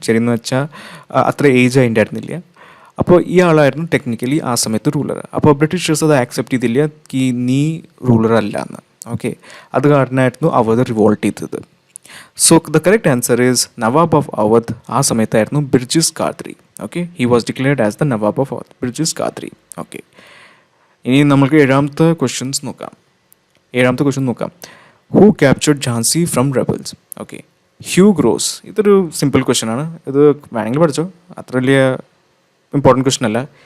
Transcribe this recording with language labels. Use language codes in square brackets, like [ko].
[ml] ചെറിയെന്ന് വെച്ചാൽ അത്ര ഏജ് അതിൻ്റെ അപ്പോൾ ഈ ആളായിരുന്നു ടെക്നിക്കലി ആ സമയത്ത് റൂളർ. അപ്പോൾ ബ്രിട്ടീഷേഴ്സ് അത് ആക്സെപ്റ്റ് ചെയ്തില്ല നീ റൂളർ അല്ല എന്ന്. ഓക്കെ, അത് കാരണമായിരുന്നു അവധ് റിവോൾട്ട് ചെയ്തത്. [en] So the correct answer is Nawab of Awadh [ml] ആ സമയത്തായിരുന്നു [en] Birjis Qadri. Okay, he was declared as the nawab of Awadh, Birjis Qadri. Okay, [ml] ഇനി നമുക്ക് ഏഴാമത്തെ ക്വസ്റ്റ്യൻ നോക്കാം. [en] Who captured Jhansi from rebels? Okay, Hugh Rose. [ml] ഇതൊരു സിമ്പിൾ ക്വസ്റ്റ്യൻ ആണ്, ഇത് വേണമെങ്കിൽ പഠിച്ചോ, അത്ര വലിയ ഇമ്പോർട്ടൻറ്റ് ക്വസ്റ്റ്യൻ അല്ല.